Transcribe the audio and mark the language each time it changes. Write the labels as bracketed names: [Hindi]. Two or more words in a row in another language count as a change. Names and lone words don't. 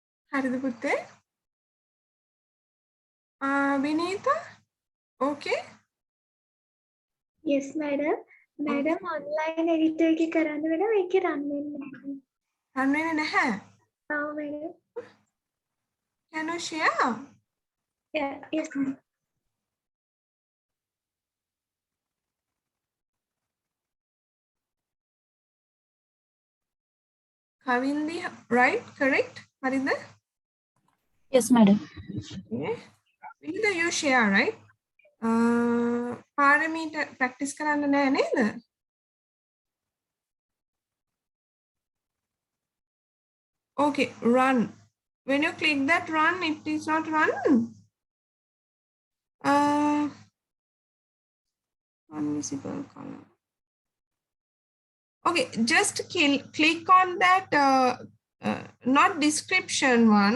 [Sinhala] හරිද පුතේ? විනීතා? [English] Okay? yes madam. madam online editor [Sinhala] එකේ කරන්න වෙනවා ඒකේ run වෙන්නේ නැහැ. රන් වෙන්නේ නැහැ. ඔව් madam. [English] Can you share? yeah yes madam. Kavindi, right? Correct? හරිද? Yes, madam. Okay. Vinita, you share, right? [Sinhala] පාරමීට practice කරන්න නෑ නේද? [English] Okay, run. When you click that run, it is not run. Unvisible column. Okay, just click on that, not description one.